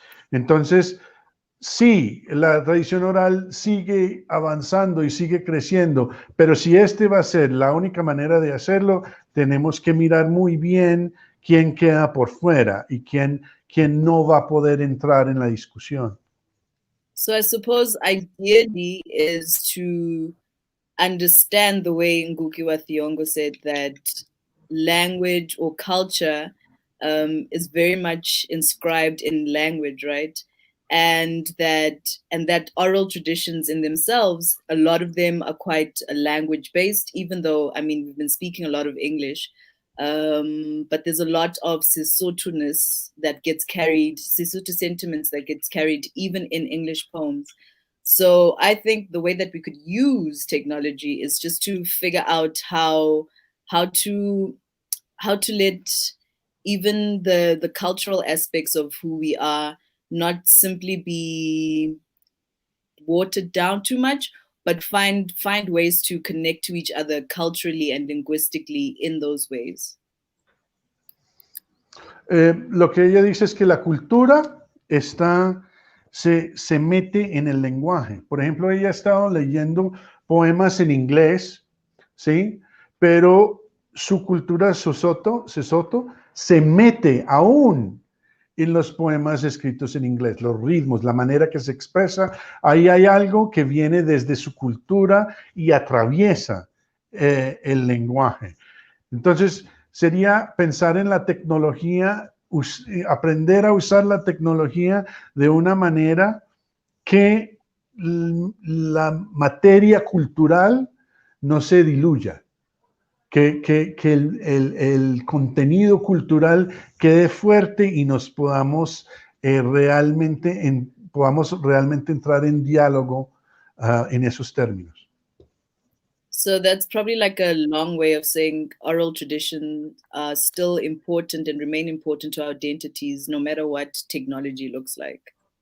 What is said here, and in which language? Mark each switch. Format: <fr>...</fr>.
<es>Entonces, sí, la tradición oral sigue avanzando y sigue creciendo, pero si este va a ser la única manera de hacerlo, tenemos que mirar muy bien quién queda por fuera y quién no va a poder entrar en la discusión.</es> <en>So I suppose ideally is to understand the way Mkiva Thiongo said that language or culture is very much inscribed in language, right? And that oral traditions in themselves, a lot of them are quite language based, even though, I mean, we've been speaking a lot of English, but there's a lot of Sesotho-ness that gets carried, Sesotho sentiments that gets carried even in English poems. So I think the way that we could use technology is just to figure out how to let even the cultural aspects of who we are not simply be watered down too much, but find ways to connect to each other culturally and linguistically in those ways.</en> <es>Lo que ella dice es que la cultura se mete en el lenguaje. Por ejemplo, ella ha estado leyendo poemas en inglés, ¿sí? Pero su cultura Sesotho se mete aún en los poemas escritos en inglés, los ritmos, la manera que se expresa, ahí hay algo que viene desde su cultura y atraviesa el lenguaje. Entonces, sería pensar en la tecnología, aprender a usar la tecnología de una manera que la materia cultural no se diluya. Que el contenido cultural quede fuerte y nos podamos realmente entrar en diálogo en esos términos.</es> <en>So that's probably like a long way of saying oral traditions are still important and remain important to our identities, no matter what technology looks like.</en>